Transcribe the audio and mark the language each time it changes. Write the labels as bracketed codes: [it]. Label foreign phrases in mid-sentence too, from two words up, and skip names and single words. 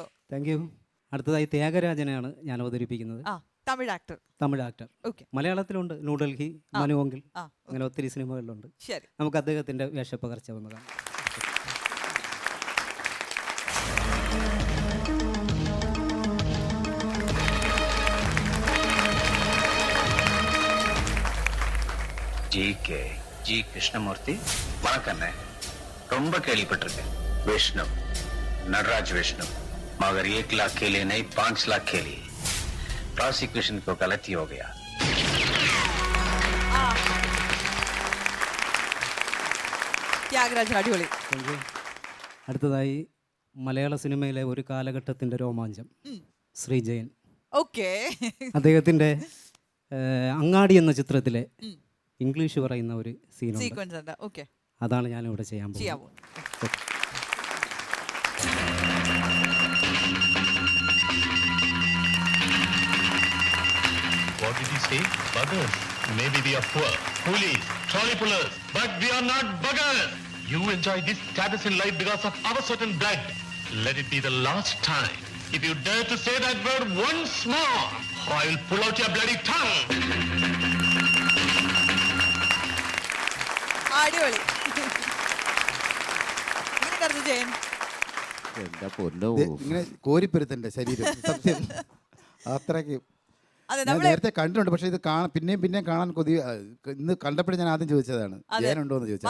[en] Thank you. [ml] അടുത്തതായി ത്യാഗരാജനെയാണ് ഞാൻ അവതരിപ്പിക്കുന്നത്. തമിഴ് ആക്ടർ. മലയാളത്തിലുണ്ട്, ന്യൂഡൽഹി, മനുവെങ്കിൽ, അങ്ങനെ ഒത്തിരി സിനിമകളിലുണ്ട്. നമുക്ക് അദ്ദേഹത്തിന്റെ വേഷപ്പകർച്ച ഒന്ന് കാണാം. [ta] ஜி கிருஷ்ணமூர்த்தி, வணக்கம். ரொம்ப கேள்விப்பட்டிருக்கேன். [hi] विष्णु, नटराज विष्णु, मगर 1 लाख के लिए नहीं 5 लाख के लिए. प्रोसिक्यूशन को गलती हो गया. [ml] ത്യാഗരാജൻ, അടിപൊളി. അടുത്തതായി മലയാള സിനിമയിലെ ഒരു കാലഘട്ടത്തിന്റെ രോമാഞ്ചം ശ്രീ ജയൻ. ഓക്കെ. അദ്ദേഹത്തിന്റെ അങ്ങാടി എന്ന ചിത്രത്തിലെ ഇംഗ്ലീഷ് പറയുന്ന ഒരു സീനുണ്ട്. ഓക്കെ, അതാണ് ഞാൻ ഇവിടെ ചെയ്യാൻ പോകുന്നത്. [en] What did he say? Buggers. Maybe we are poor, coolies, trolley pullers, but we are not buggers. You enjoy this status in life because of our certain blood. Let it be the last time. If you dare to say that word once more, I will pull out your bloody tongue. [ml] അടിപൊളി. ഇങ്ങനെ കോരിപ്പരുത്തൻ്റെ ശരീരം, സത്യം. അത്രയ്ക്ക് അതെ ഞാൻ നേരത്തെ കണ്ടിട്ടുണ്ട്, പക്ഷെ ഇത് പിന്നെയും പിന്നെയും കാണാൻ ഇന്ന് കണ്ടപ്പോഴും ഞാൻ ആദ്യം ചോദിച്ചതാണ് ജയനുണ്ടോ എന്ന് ചോദിച്ചത്.